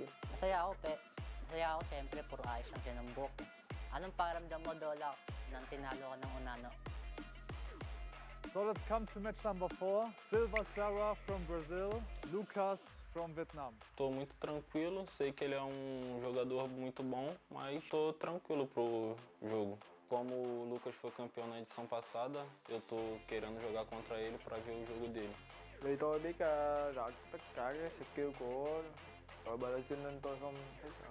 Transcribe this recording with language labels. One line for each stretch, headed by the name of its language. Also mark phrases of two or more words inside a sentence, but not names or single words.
Filipino: Masaya ako, siyempre, puro ayos lang siya ng buhok. Anong pakiramdam mo, Dola, nang tinalo ka ng Unano?
English: So let's come to match number 4. Silva Sarah from Brazil, Lucas from Vietnam.
Portuguese: Estou muito tranquilo, sei que ele é um jogador muito bom, mas estou tranquilo pro jogo. Como o Lucas foi campeão na edição passada, eu estou querendo jogar contra ele para ver o jogo dele.
Vietnamese: Vì tôi biết rõ tất cả các skill của đội Brazil nên tôi không thấy sợ.